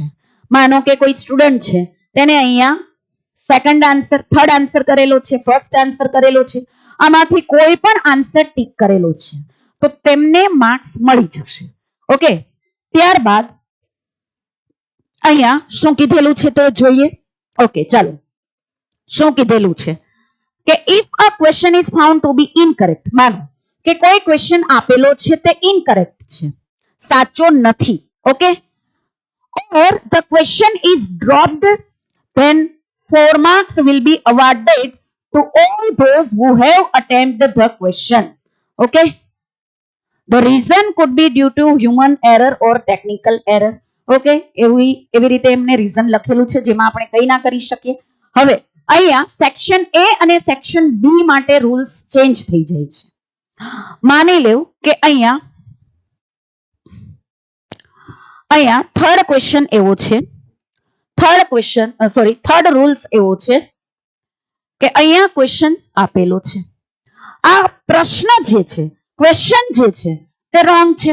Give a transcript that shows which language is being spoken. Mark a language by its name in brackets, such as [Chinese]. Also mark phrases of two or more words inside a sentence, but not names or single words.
[Gujarati] માનો કે કોઈ સ્ટુડન્ટ છે તેને અહીંયા [English] second answer, third answer [Gujarati] કરેલો છે, [English] first answer [Gujarati] કરેલો છે, આમાંથી કોઈ પણ [English] answer tick [Gujarati] કરેલો છે તો તેમને માર્ક્સ મળી જશે. ઓકે, ત્યારબાદ અહીંયા શું કીધેલું છે તો જોઈએ. ઓકે, ચાલો શું કીધેલું છે કે [English] if a question is found to be incorrect, [Gujarati] માનો કે કોઈ ક્વેશ્ચન આપેલો છે તે ઇનકરેક્ટ છે, સાચો નથી. ઓકે, [English] or the question is dropped then 4 marks will be awarded to all those who have attempted the question. Okay, the reason could be due to human error or technical error. [Gujarati] ઓકે, એવી રીતે એમને રીઝન લખેલું છે જેમાં આપણે કંઈ ના કરી શકીએ. હવે અહીંયા સેક્શન એ અને સેક્શન બી માટે [English] rules change [Gujarati] થઈ જાય છે. માની લેવું કે અહીંયા [English] third question [Gujarati] એવો છે, [English] third rules [Gujarati] એવો છે કે અહીંયા ક્વેશ્ચન્સ આપેલો છે, આ પ્રશ્ન જે છે, ક્વેશ્ચન જે છે તે રોંગ છે.